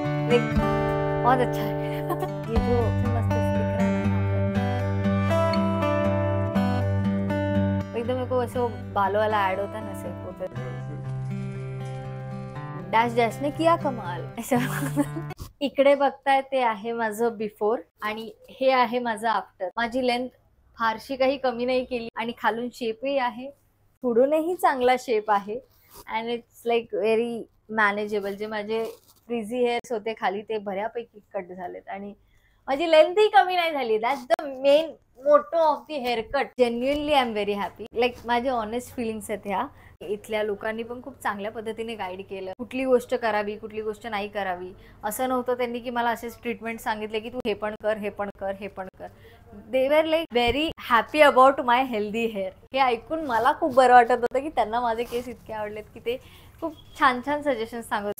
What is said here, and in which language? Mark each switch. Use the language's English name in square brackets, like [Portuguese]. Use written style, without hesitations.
[Hindi] Like बहुत अच्छा है। ये जो मस्त दिख रहा है ना, एकदम मेरे को ऐसे बालों वाला ऐड होता है ना, ऐसे डॅश डॅशने किया कमाल असं। [Marathi] इकडे बघताय ते आहे माझं बिफोर आणि हे आहे माझं आफ्टर। माझी लेंथ फारशी काही कमी नाही केली आणि खालून शेपही आहे, पुढूनही चांगला शेप आहे [English] And it's like very manageable. [Marathi] जे माझे फ्रिझी हेअर्स होते खाली ते बऱ्यापैकी कट झालेत आणि माझी लेंथही कमी नाही झाली। [English] That's the main motto of the haircut. Genuinely I am very happy. [Marathi] Like माझे ऑनेस्ट फिलिंग्स आहेत ह्या। इथल्या लोकांनी पण खूप चांगल्या पद्धतीने गाईड केलं, कुठली गोष्ट करावी कुठली गोष्ट नाही करावी असं नव्हतं। त्यांनी की मला असेच ट्रीटमेंट सांगितले की तू हे पण कर हे पण कर हे पण कर। [English] They were like very happy about my healthy hair. [Marathi] हे ऐकून मला खूप बरं वाटत होतं की त्यांना माझे केस इतके आवडलेत की ते खूप छान छान सजेशन्स सांगत।